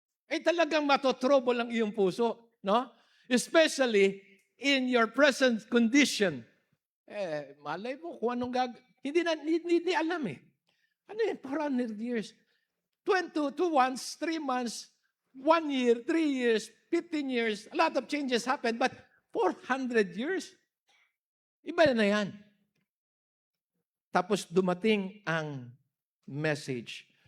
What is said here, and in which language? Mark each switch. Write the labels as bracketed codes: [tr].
[tl] Talagang matotrouble ang iyong puso, no? [en] Especially in your present condition. [tl] Malay mo kung anong hindi alam eh. Ano yun? 400 years. [en] 2 months, 3 months, 1 year, 3 years, 15 years, a lot of changes happen, but 400 years? [tl] Iba na yan. Tapos dumating ang message.